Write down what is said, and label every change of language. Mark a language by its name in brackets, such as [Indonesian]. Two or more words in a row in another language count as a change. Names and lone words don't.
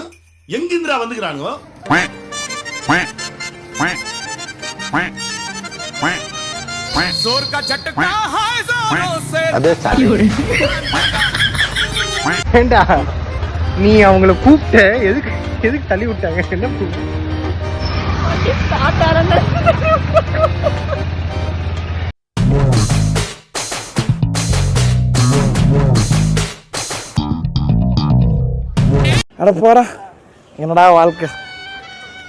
[Tamil] எங்கிந்திரா வந்துக்கிறானுங்க? [Hindi] जोर का झटका है जोरों से। [Tamil] ஏண்டா நீ அவங்கள கூப்பிட்ட எதுக்கு எதுக்கு தள்ளி விட்டாங்க? என்ன அட போறா, என்னடா வாழ்க்கை.